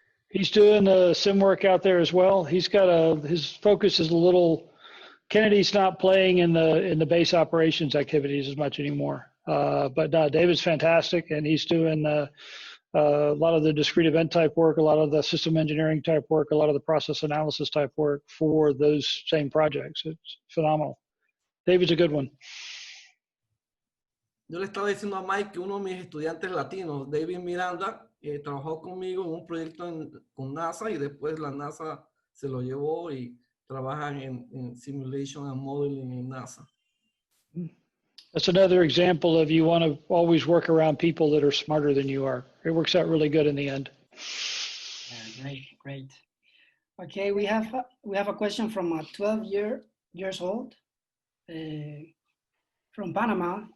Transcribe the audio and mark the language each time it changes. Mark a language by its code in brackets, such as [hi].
[en] He's doing sim work out there as well. He's got his focus is a little, Kennedy's not playing in the base operations activities as much anymore. But David's fantastic, and he's doing a lot of the discrete event type work, a lot of the system engineering type work, a lot of the process analysis type work for those same projects. It's phenomenal. David's a good one. [es] Yo le estaba diciendo a Mike que uno de mis estudiantes latinos, David Miranda, trabajó conmigo en un proyecto con NASA, y después la NASA se lo llevó y trabajan en [en] simulation and modeling [es] en NASA. [en] That's another example of you want to always work around people that are smarter than you are. It works out really good in the end. Yeah, great. Okay, we have a question from a 12-years old from Panama.